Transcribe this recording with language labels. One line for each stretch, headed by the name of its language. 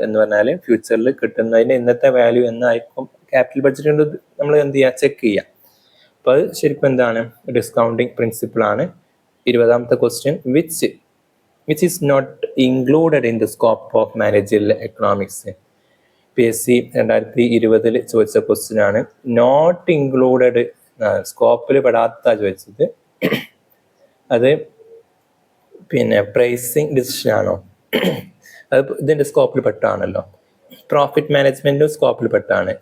Malayalam: എന്ന് പറഞ്ഞാൽ ഫ്യൂച്ചറിൽ കിട്ടുന്നതിന് ഇന്നത്തെ വാല്യൂ എന്നായിരിക്കും ക്യാപിറ്റൽ ബഡ്ജറ്റ് കൊണ്ട് നമ്മൾ എന്ത് ചെയ്യുക, ചെക്ക് ചെയ്യുക. അപ്പോൾ അത് ശരിക്കും എന്താണ്? ഡിസ്കൗണ്ടിങ് പ്രിൻസിപ്പിൾ ആണ്. 20ാമത്തെ question, which
English: which is not included in the scope of managerial economics.
Malayalam: PSC 2020 ചോദിച്ച ക്വസ്റ്റ്യൻ ആണ്.
English: not included,
Malayalam: സ്കോപ്പിൽ പെടാത്ത ചോദിച്ചത്. അത് പിന്നെ പ്രൈസിങ് ഡിസിഷൻ ആണോ? അത് ഇതിന്റെ സ്കോപ്പിൽ പെട്ടാണല്ലോ. പ്രോഫിറ്റ് മാനേജ്മെന്റും സ്കോപ്പിൽ പെട്ടാണ്.